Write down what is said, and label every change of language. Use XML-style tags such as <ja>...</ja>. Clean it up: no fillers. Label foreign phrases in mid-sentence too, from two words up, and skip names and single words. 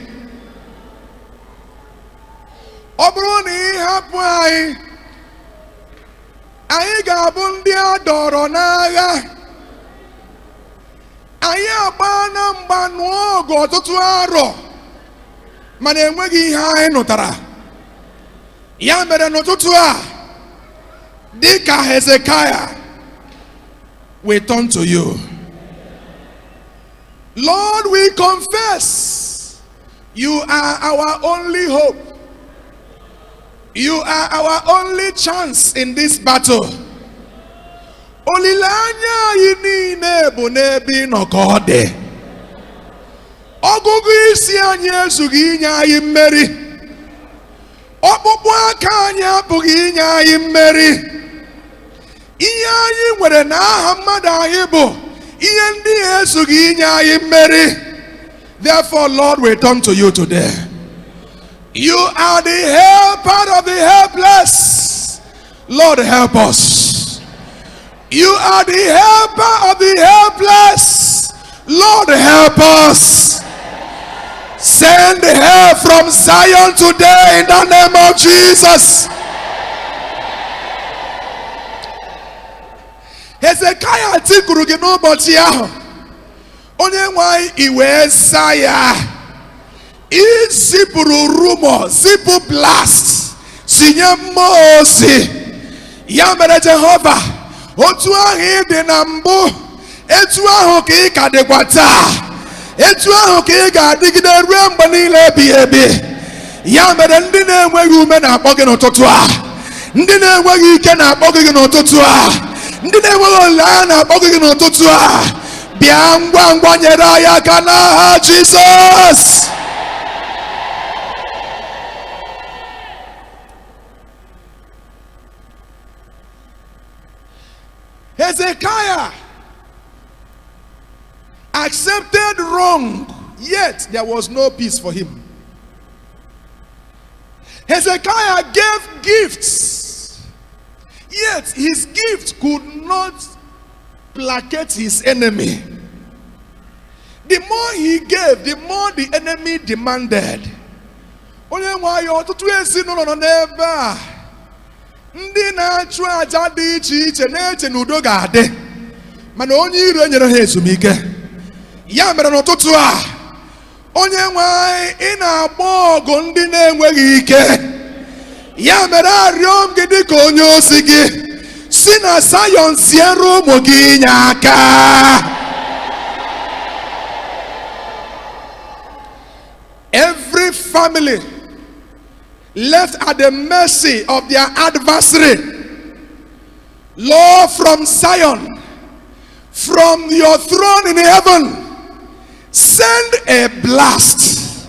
<ig>Ọ bụrụ na ị hapụ anyị, anyị ga-abụ ndị a dọrọ n'agha. Anyị agba na mgba nụọ ọgụ ọtụtụ arọ, mana enweghị ihe anyị nụtara. Ya mere n'ụtụtụ a, dịka Hezekiah,</ig> <en>we turn to you. Lord, we confess you are our only hope. You are our only chance in this battle.</en> <ig>Olileanya anyị niile bụ n'ebe ị nọ ka ọ dị. ọgụgụ isi anyị ezughị inye anyị mmeri. Ọkpụkpụ aka anyị apụghị inye anyị mmeri. Ihe anyị nwere n'aha mmadụ anyị bụ ihe ndị ezughị inye anyị mmeri.</ig> <en>Therefore, Lord, we turn to you today. You are the helper of the helpless. Lord, help us. You are the helper of the helpless. Lord, help us. Send help from Zion today in the name of Jesus.</en> <ig>Hezekiah tikuru gị n'ụbọchị ahụ. Onye nwe anyị iwe saa ya. Izipụrụ rumor, zipụ blast, sinye mmụọ ozi. Ya mere Jehova, otu ahụ ị dị na mbụ, etu ahụ ka ị ka dịkwa taa. Etu ahụ ka ị ga-adịgide ruo mgbe niile ebighị ebi. Ya mere ndị na-enweghị ume na-akpọ gị n'ụtụtụ a. Ndị na-enweghị ike na-akpọ gị n'ụtụtụ a. Ndị na-enweghị olileanya na-akpọ gị n'ụtụtụ a. Bịa ngwa ngwa nyere anyị aka n'aha Jizọs.</ig> <en>Hezekiah accepted wrong, yet there was no peace for him. Hezekiah gave gifts, yet his gift could not placate his enemy. The more he gave, the more the enemy demanded.</en> <ig>Onye nwe anyị ọtụtụ ezinụlọ nọ n'ebe a. Ndị na-achụ aja dị iche iche na-eche na udo ga-adị, mana onye iro nyere ha ezumike. Ya mere n'ụtụtụ a, onye nwe anyị ị na-agba ọgụ ndị na-enweghị ike. Ya mere arịọ m gị dịka onye ozi gị, si na Zion ziere ụmụ gị inye aka.</ig> <en>Every family left at the mercy of their adversary, Lord, from Zion, from your throne in heaven, send a blast.</en>